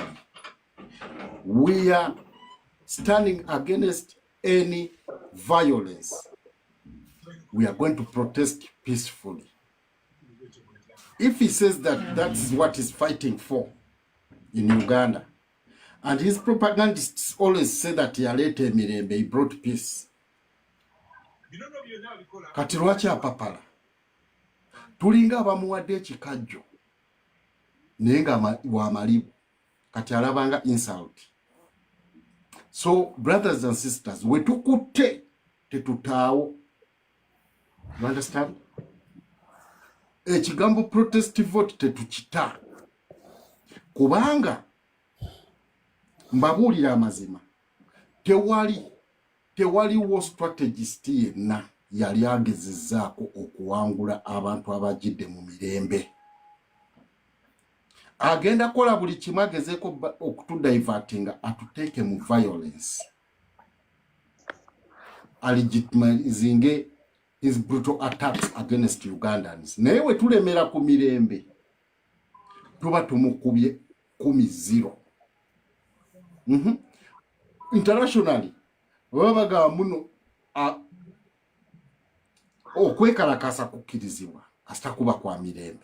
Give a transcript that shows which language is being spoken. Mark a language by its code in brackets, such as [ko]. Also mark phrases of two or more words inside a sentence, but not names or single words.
[en] We are standing against any violence. We are going to protest peacefully. If he says that that's what he's fighting for in Uganda, and his propagandists always say that he brought peace, [lg] kati lwaki apapala? Tulinga abamuwadde ekikajjo naye nga wa malibu kati alabanga insult. [en] So brothers and sisters, we [lg] tukutte tetutaawo. [en] You understand? [lg] Ekigambo [en] protest vote [lg] tetukita kubanga mbabuulira amazima, tewaliwo strategist yenna yali agezezzaako okuwangula abantu abajidde mu mirembe. Agenda kola buli kimu agezeeko okutudivertinga atuteeke mu violence, [en] legitimizing his brutal attacks against Ugandans. [lg] Naye we tulemera ku mirembe tuba tumukubye 10-0. Internationally babaga muno okwekalakasa kukkirizibwa kasita kuba kwa mirembe.